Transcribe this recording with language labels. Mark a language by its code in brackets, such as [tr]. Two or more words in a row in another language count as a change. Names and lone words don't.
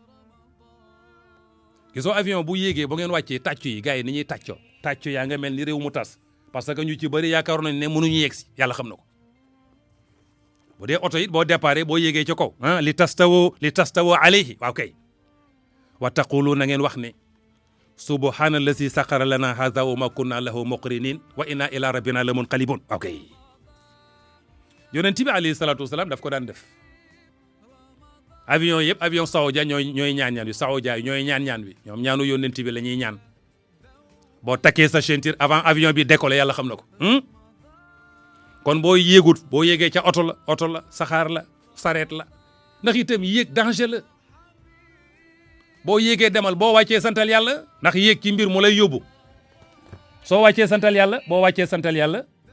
[wo] gisoo avion bu yéegee bu ngeen wàccee tàccu yi gars yi ni ñuy tàccu yaa nga mel ni réew mu tas parce que ñu ci bëri yaakaar nañ ne mënuñu yegg si yàlla xam na ko bu dee oto it boo déparé boo yéegee ci kaw li [ar] تستووا عليه [wo] waaw kay [ar] و تقولوا [wo] na ngeen wax ne [ar] سبحان الذي سخر لنا هذا و ما كنا له مقرنين و إنا إلى ربنا لمنقلبون [wo] waaw kay yonent bi [ar] عليه الصلاة والسلام [wo] daf ko daan def avion yëpp avion saoudia ñooy ñaan wi saoudia yi ñooy ñaan wi ñoom ñaanu yonent bi la ñuy ñaan boo takkee sa [fr] ceinture avant avion [wo] bi décoller yàlla xam na ko kon boo yéegee ca oto la saxaar la sareet la ndax itam yéeg danger la boo yéegee demal boo wàccee santal yàlla ndax yéeg ci mbir mu lay yóbbu soo wàccee santal yàlla